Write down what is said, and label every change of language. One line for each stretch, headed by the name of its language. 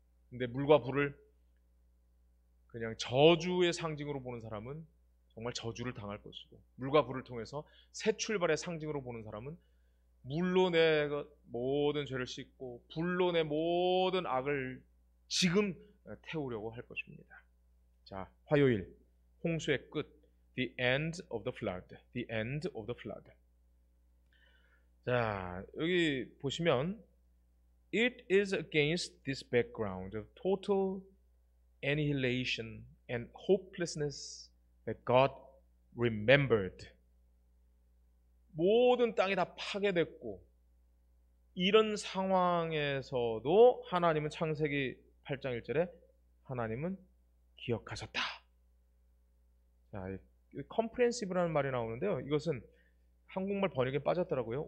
Korean: 근데 물과 불을 그냥 저주의 상징으로 보는 사람은 정말 저주를 당할 것이고, 물과 불을 통해서 새 출발의 상징으로 보는 사람은 물로 내 모든 죄를 씻고 불로 내 모든 악을 지금 태우려고 할 것입니다. 자, 화요일 홍수의 끝,
English: the end of the flood, the end of the flood.
Korean: 자, 여기 보시면
English: it is against this background of total annihilation and hopelessness that God remembered.
Korean: 모든 땅이 다 파괴됐고 이런 상황에서도 하나님은 창세기 8장 1절에 하나님은 기억하셨다. 자, comprehensive라는 말이 나오는데요, 이것은 한국말 번역에 빠졌더라고요.